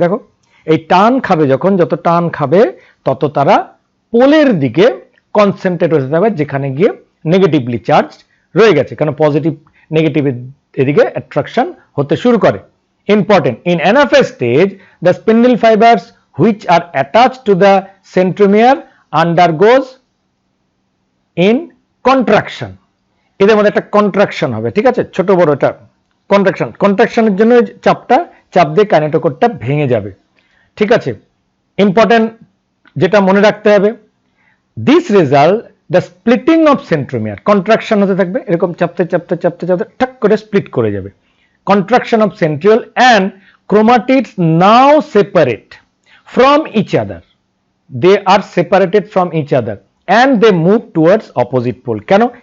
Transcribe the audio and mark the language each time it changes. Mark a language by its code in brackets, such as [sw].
[bn] দেখো এই টান খাবে, যখন যত টান খাবে তত তারা পোলের দিকে কনসেন্ট্রেট হতে থাকবে, যেখানে গিয়ে নেগেটিভলি চার্জ রয়ে গেছে, কারণ পজিটিভ নেগেটিভ এদিকে অ্যাট্রাকশন হতে শুরু করে। Important, [en] In anaphase stage the spindle fibres which are attached to the centromere undergoes in contraction. [bn] এদের মধ্যে একটা কন্ট্রাকশন হবে, ঠিক আছে, ছোট বড় এটা কন্ট্রাকশন, কন্ট্রাকশনের জন্য চাপ দিয়ে কাইনেটোকোরটা ভেঙে যাবে, ঠিক আছে। [en] important [bn] যেটা মনে রাখতে হবে, [en] this result the splitting of centromere, [bn] contraction হতে থাকবে, এরকম চাপতে চাপতে চাপতে চাপতে ঠাক করে স্প্লিট করে যাবে, [en] Contraction of centriole and chromatids now separate from each other, they are separated from each other and they move towards opposite pole. [bn] কেন?